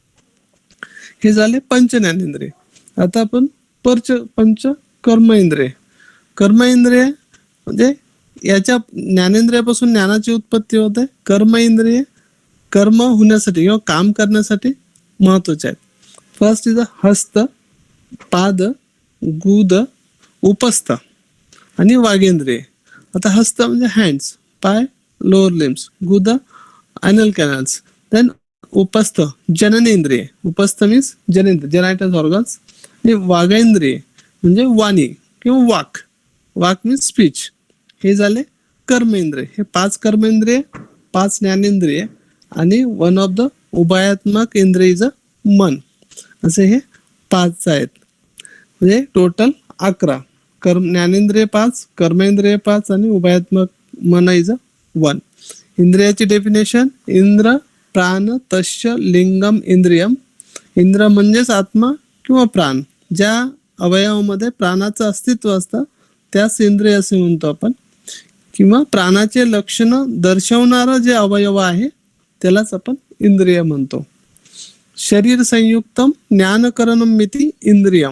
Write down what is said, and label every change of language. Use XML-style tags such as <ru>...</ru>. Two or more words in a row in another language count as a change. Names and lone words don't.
<mr>हे झाले पंच ज्ञानेंद्रिय. आता आपण पंच कर्मेंद्रिय. कर्मेंद्रिय म्हणजे याच्या ज्ञानेंद्रियापासून ज्ञानाची उत्पत्ती होते. कर्मेंद्रिय कर्म होण्यासाठी किंवा काम करण्यासाठी महत्वाचे आहेत.</mr> <en>first is a</en> <mr>हस्त, पाद, गुद, उपस्थ आणि वागेंद्रिय. आता हस्त म्हणजे हँड्स, पाय,</mr> <en>lower limbs,</en> <mr>गुद</mr> <en>anal canals.</en> <mr>देन उपस्थ जननेंद्रिय. उपस्थ मीन्स जनेंद्रिय,</mr> <en>genitals organs.</en> <mr>आणि वागेंद्रिय म्हणजे वाणी किंवा वाक. वाक</mr> <en>means speech.</en> <mr>हे झाले कर्मेंद्रिय. हे 5 कर्मेंद्रिय, 5 ज्ञानेंद्रिय आणि</mr> <en>one of the</en> <mr>उभयात्मक इंद्रिय</mr> <en>is a</en> <mr>मन. असे हे 5 आहेत. म्हणजे टोटल 11. ज्ञानेंद्रिय 5, कर्मेंद्रिय 5 आणि उभयात्मक मन</mr> <en>is a</en> <mr>1. इंद्रियाची डेफिनेशन:</mr> <sa>इंद्र प्राण तस्य लिंगम इंद्रियम.</sa> <mr>इंद्र म्हणजेच आत्मा किंवा प्राण. ज्या अवयवामध्ये प्राणाचं अस्तित्व असतं त्यास इंद्रिय असे म्हणतो आपण. किंवा प्राणाचे लक्षण दर्शवणारा जे अवयव आहे त्यालाच आपण इंद्रिय म्हणतो.</mr> <sa>शरीर संयुक्तम ज्ञानकरणम मिती इंद्रियम.</sa>